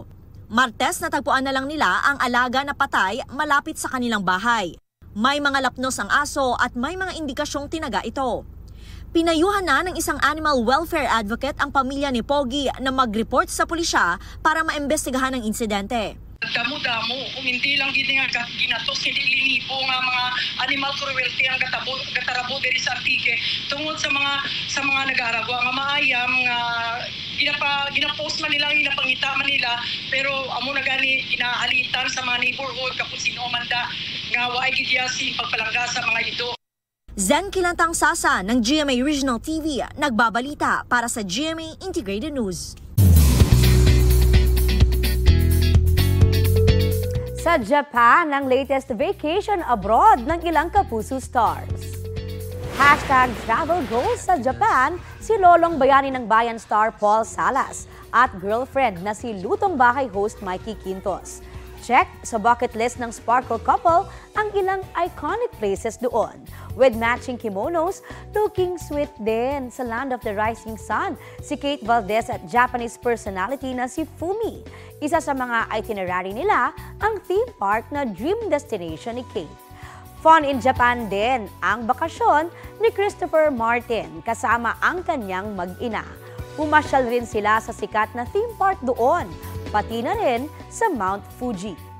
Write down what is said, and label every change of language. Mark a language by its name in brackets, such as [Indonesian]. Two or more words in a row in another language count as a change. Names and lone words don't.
[Filipino] Martes natagpuan na lang nila ang alaga na patay malapit sa kanilang bahay. May mga lapnos ang aso at may mga indikasyong tinaga ito. Pinayuhan na ng isang animal welfare advocate ang pamilya ni Pogi na mag-report sa pulisya para maimbestigahan ang insidente. [Hiligaynon] Damo-damo, kung hindi lang gini nga ginatos, hindi linipo nga mga [English] animal cruelty [Hiligaynon] ang gatarabo diri sa Antique tungod sa mga nag-aaragwa nga maayam nga ginapost man nila, ginapangita man nila, pero amo na gani ginaalitan sa mga neighborhood kapag sino manda nga waay gidyasi pagpalangga sa mga ito. [Filipino] Zen Kilantang Sasa ng GMA Regional TV nagbabalita para sa GMA Integrated News. Sa Japan, ang [English] latest vacation abroad [Filipino] ng ilang Kapuso stars. # [English] travel goals [Filipino] sa Japan, si Lolong Bayani ng Bayan star Paul Salas at girlfriend na si Lutong Bahay host Mikey Quintos. Check sa [English] bucket list [Filipino] ng Sparkle couple ang ilang [English] iconic places [Filipino] doon. [English] With matching kimonos, looking sweet [Filipino] din sa [English] land of the rising sun, [Filipino] si Kate Valdez at Japanese personality na si Fumi. Isa sa mga itinerary nila, ang [English] theme park [Filipino] na [English] dream destination [Filipino] ni Kate. [English] Fun in Japan [Filipino] din ang bakasyon ni Christopher Martin kasama ang kanyang mag-ina. Pumasyal rin sila sa sikat na [English] theme park [Filipino] doon, pati na rin sa Mount Fuji.